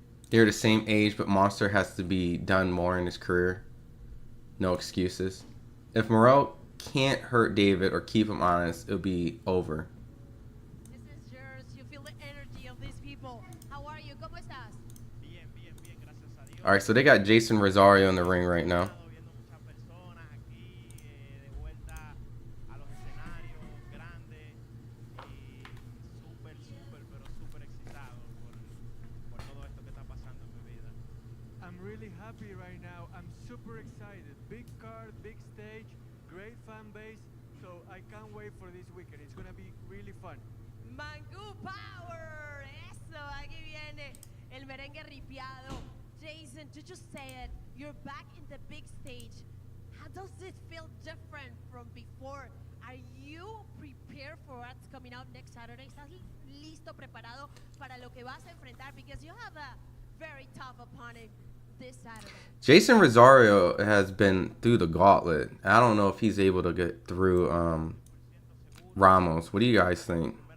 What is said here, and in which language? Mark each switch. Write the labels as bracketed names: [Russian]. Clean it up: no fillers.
[English] They're the same age, but Monster has to be done more in his career. No excuses. If Morrell can't hurt David or keep him honest, it'll be over. This is yours. You feel the energy of these people. How are you? [Spanish] ¿Cómo estás? Bien, bien, bien, gracias a Dios. [English] All right, so they got Jason Rosario in the ring right now. [Spanish] Viendo muchas personas aquí de vuelta a los escenarios grandes y pero súper excitado por todo esto que está pasando en mi vida. [English] I'm really happy right now. I'm super excited. Big card, big stage, great fan base. So I can't wait for this weekend. It's gonna be really fun. Mangú Power. [Spanish] Eso, aquí viene el merengue ripiado. [English] Jason, you just said you're back in the big stage. How does it feel different from before? Are you prepared for what's coming up next Saturday? [Spanish] ¿Estás listo, preparado para lo que vas a enfrentar? [English] Because you have a very tough opponent this Saturday. Jason Rosario has been through the gauntlet. I don't know if he's able to get through Ramos. What do you guys think?